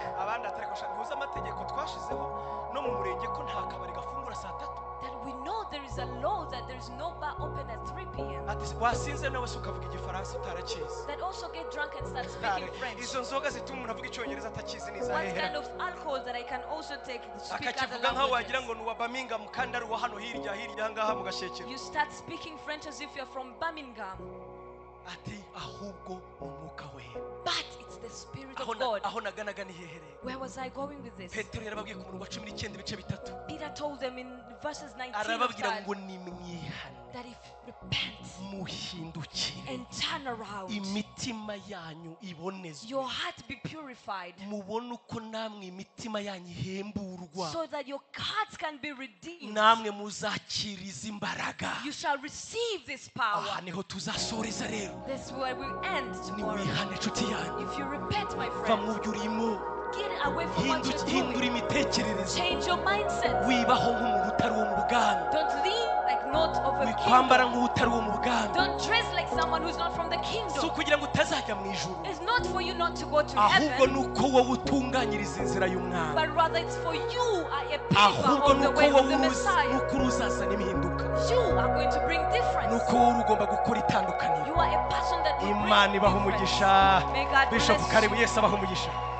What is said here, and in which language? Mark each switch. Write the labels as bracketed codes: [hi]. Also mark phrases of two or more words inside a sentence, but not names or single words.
[rw] abandi atariko ntuzi amategeko twashizeho no mu murenge ko nta kabari gafungura saa 3. [en] That we know there is a law that there is no bar open at 3 p.m. [rw] ati wasinze nawe se ukavuga igifaransa utarakizi. [en] That also get drunk and start speaking French. [rw] izo nzoga zituma umuntu avuga icyongereza atakizi neza [en] What [rw] hehera [en] kind of alcohol that I can also take to speak other [rw] akakivuga nkaho wagira ngo [en] languages? [rw] ni uwa Birmingham kandi ari uwa hano hirya ngaha mu gashekero. [en] You start speaking French as if you're from Birmingham. [rw] ati ahubwo umwuka we [en] But it's the Spirit of God. [rw] aho naganaga ni hehere. [en] Where was I going with this? [rw] Petero yarababwiye ku murongo wa 19 ibice bitatu [en] Peter told them in verses 19 of [rw] arababwira [en] that, [rw] ngo nimwihane [en] that if you repent [rw] muhindukire [en] and turn around, [rw] imitima yanyu ibonezwe [en] your heart be purified, [rw] mubone uko namwe imitima yanyu ihemburwa [en] so that your hearts can be redeemed. [rw] namwe muzakira izi mbaraga. [en] You shall receive this power. [rw] aha niho tuzasoreza rero. [en] That's where we end tomorrow. [rw] niwihane inshuti yanyu [en] If you repent, my [rw] va [en] friend, [rw] mu byo urimo [en] get away from what you're [rw] hindura [en] doing. [rw] imitekerereze [en] Change your mindset. [rw] wibaho nk'umuntu utari uwo mu bwami [en] Don't live like not of a [rw] wikwambara [en] kingdom. [rw] nk'utari uwo mu bwami [en] Don't dress like someone who's not from the [rw] si [en] kingdom. [rw] ukugira ngo utazajya mu ijuru [en] It's not for you not to go to [rw] ahubwo [en] heaven, [rw] ni uko wowe utunganyiriza inzira y'umwami [en] but rather it's for you are a paper [rw] ahubwo [en] on [rw] ni [en] the [rw] uko [en] way of [rw] wowe [en] the [rw] uzi [en] Messiah. [rw] ni uko uruzazana impinduka [en] You are going to bring [rw] ni [en] difference. [rw] uko wowe ugomba gukora itandukaniro. [en] You are a person that will bring [rw] imana ibaha [en] difference. [rw] umugisha. [en] May God Bishop bless karibu you. [rw] Yesu abaha umugisha.